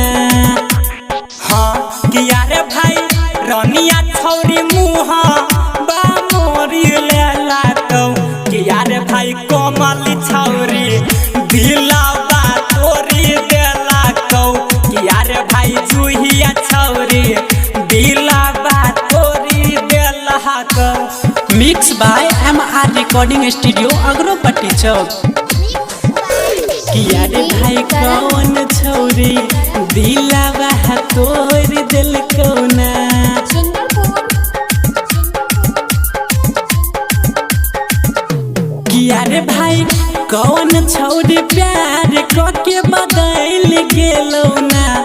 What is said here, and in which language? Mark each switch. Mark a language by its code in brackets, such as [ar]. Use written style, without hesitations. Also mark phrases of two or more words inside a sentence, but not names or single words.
[anp] हाँ किया रे भाई रनिया छौरी मुहा बा मोरी लेला तो किया रे भाई कोमली छौरी दिलावा तोड़ी देला कौ किया रे भाई जुहिया छौरी दिलावा तोड़ी देला कौ। [en] mix by [anp] MR रिकॉर्डिंग स्टूडियो अगरोपट्टी चौक। किया रे भाई कौन छौरी दिलावा तोड़ दिल कौना किया रे भाई कौन छौरी प्यार के बदल गेलौ ना